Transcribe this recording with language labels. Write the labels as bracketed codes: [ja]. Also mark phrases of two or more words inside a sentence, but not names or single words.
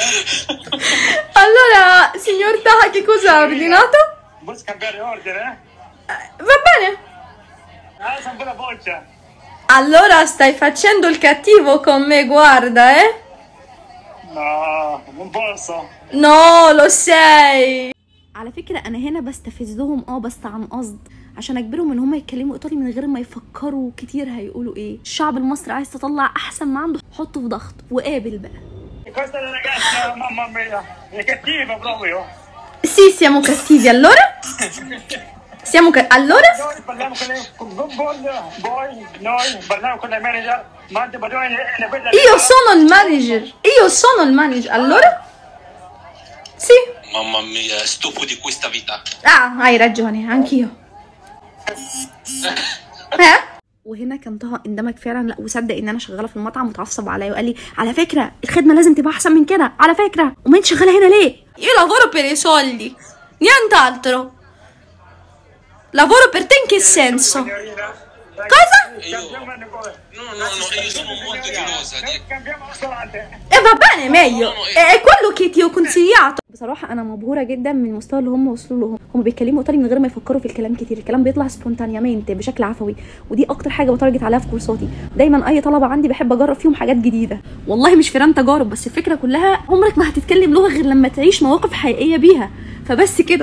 [it] Allora, signor Taha, che cosa ha ordinato? Vuoi scambiare ordine? Va bene. Alza un po' la voce. Allora stai facendo il cattivo con me, guarda, eh? No, non posso. No, lo sei. [ar] على فكرة أنا هنا بستفزهم بس عن قصد، عشان أجبرهم إن هم يتكلموا إيطالي من غير ما يفكروا كتير هيقولوا إيه. الشعب المصري عايز تطلع أحسن ما عنده، حطه في ضغط وقابل بقى. [it] Questa ragazza, mamma mia, è cattiva proprio. Sì, siamo cattivi, allora? Allora? Noi parliamo con noi parliamo con il manager, ma anche parliamo Io sono il manager, allora? Sì. Mamma mia, stufo di questa vita. Ah, hai ragione, anch'io. [ar] وهنا كان طه اندمج فعلا، لا وصدق ان انا شغاله في المطعم وتعصب عليا وقال لي على فكره الخدمه لازم تبقى احسن من كده، على فكره وما انت شغاله هنا ليه؟ [it] Io lavoro per i soldi, nient'altro. Lavoro per te in che senso? Cosa? Io sono molto gelosa. Cambiamo ristorante. Va bene, meglio. È quello che ti ho consigliato. [ar] بصراحه انا مبهوره جدا من المستوى اللي هم وصلوا له. هم بيتكلموا ايطالي من غير ما يفكروا في الكلام كتير، الكلام بيطلع سبونتانيامنت بشكل عفوي، ودي اكتر حاجه بتارجت عليها في كورساتي. دايما اي طلبه عندي بحب اجرب فيهم حاجات جديده، والله مش فيران تجارب، بس الفكره كلها عمرك ما هتتكلم لغه غير لما تعيش مواقف حقيقيه بيها، فبس كده.